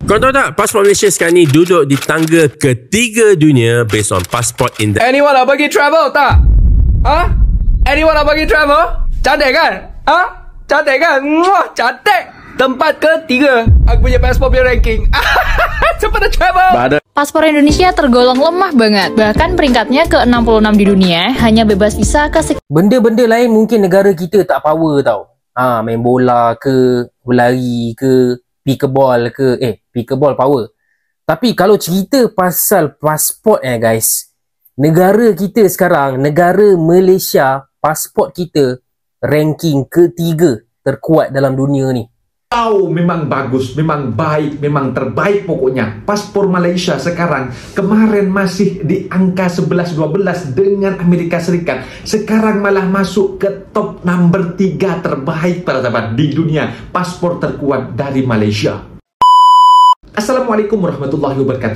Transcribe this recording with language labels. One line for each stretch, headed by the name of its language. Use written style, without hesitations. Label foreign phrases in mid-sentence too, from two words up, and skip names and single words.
Malay: Kau tahu tak, pasport Malaysia sekarang ni duduk di tangga ketiga dunia
English: based on passport index.
Malay: Anyone nak bagi travel tak? Ha? Anyone nak bagi travel? Cantik kan? Ha? Cantik kan? Muah, cantik. Tempat ketiga aku punya pasport punya ranking. Cepat nak travel.
Indonesian: Paspor Indonesia tergolong lemah banget. Bahkan peringkatnya ke 66 di dunia, hanya bebas visa ke
Malay: benda-benda lain mungkin negara kita tak power tau. Main bola ke, berlari ke, pickleball ke,
English: pickleball power.
Malay: Tapi kalau cerita pasal pasport guys, negara kita sekarang, negara Malaysia, pasport kita ranking ketiga terkuat dalam dunia ni. Memang bagus, memang baik, memang terbaik pokoknya.
Indonesian: Paspor Malaysia sekarang, kemarin masih di angka 11-12 dengan Amerika Serikat. Sekarang malah masuk ke
English: top number
Indonesian: 3 terbaik para sahabat di dunia. Paspor terkuat dari Malaysia.
Arabic: السلام عليكم ورحمة الله وبركاته.